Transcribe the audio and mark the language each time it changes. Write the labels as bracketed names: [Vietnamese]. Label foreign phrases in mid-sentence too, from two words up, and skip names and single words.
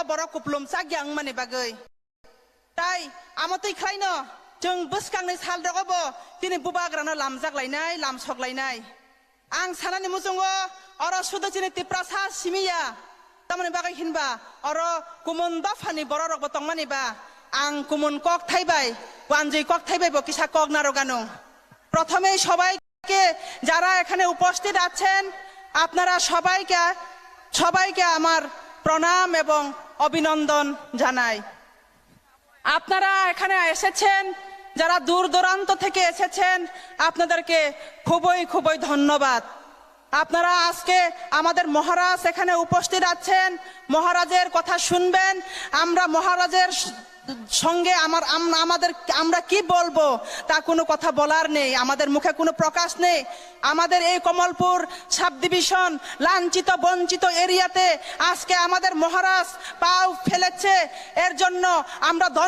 [Kok Borok] boro kuplum sagyang mani bagai tai amotui khlaino jung buskangni sal dogobo tini Bubagrano lamjak lainai lamsok lainai ang sanani musungo oro sudo chini tiprasa simiya tamani bagai hinba oro kumun dafani boro rok botong mani ba ang kumun kok thaibai wanjui kok thaibai bo kisa kok narogano প্রথমে [Bangla] সবাইকে যারা এখানে উপস্থিত আছেন আপনারা সবাইকে আমার প্রণাম এবং অভিনন্দন জানাই আপনারা এখানে এসেছেন যারা দূর দূরান্ত থেকে এসেছেন আপনাদেরকে খুবই ধন্যবাদ আপনারা আজকে আমাদের মহারাজ এখানে উপস্থিত আছেন মহারাজের কথা শুনবেন আমরা মহারাজের সঙ্গে আমরা কি বলবো তা কোনো কথা বলার নেই আমাদের মুখে কোনো প্রকাশ নেই আমাদের এই কমলপুর [English] sub division [Bangla] লাঞ্ছিত বঞ্চিত এরিয়াতে আজকে আমাদের মহারাজ পাও ফেলেছে এর জন্য আমরা